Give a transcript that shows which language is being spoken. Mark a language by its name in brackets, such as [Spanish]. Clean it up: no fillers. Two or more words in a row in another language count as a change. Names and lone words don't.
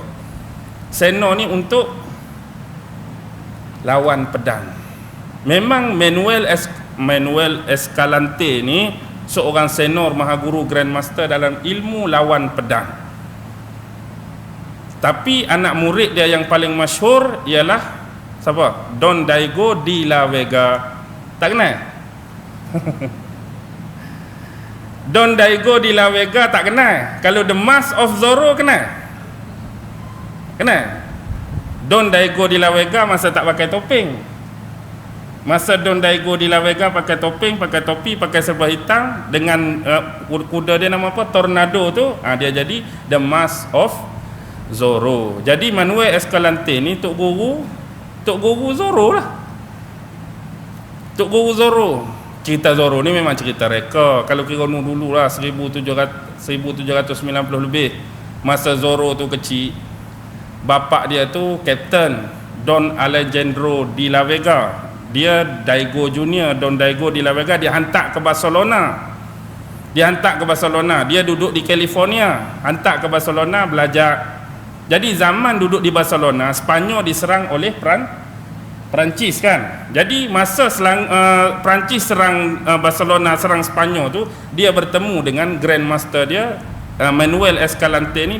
[Malay] Senor ni untuk lawan pedang. Memang Manuel Escalante ni seorang senor maha guru Grandmaster dalam ilmu lawan pedang. Tapi anak murid dia yang paling masyhur ialah siapa? Don Diego de la Vega. Tak kenal? Don Diego de la Vega tak kenal. Kalau The Mask of Zorro kenal? Kenal? Don Diego de la Vega masa tak pakai topeng. Masa Don Diego de la Vega pakai topeng, pakai topi, pakai serba hitam dengan kuda dia nama apa? Tornado tu. Dia jadi The Mask of Zorro. Jadi Manuel Escalante ni tok guru Zorro lah. Tok guru Zorro. Cerita Zorro ni memang cerita reka. Kalau kira dulu lah 1790 lebih. Masa Zorro tu kecil, bapak dia tu Captain Don Alejandro de la Vega. Dia Diego Junior, Don Diego de la Vega. Dia hantar ke Barcelona. Dia duduk di California, hantar ke Barcelona belajar. Jadi zaman duduk di Barcelona, Spanyol diserang oleh Perancis kan. Jadi masa Perancis serang Barcelona, serang Sepanyol tu, dia bertemu dengan grandmaster dia, Manuel Escalante ni.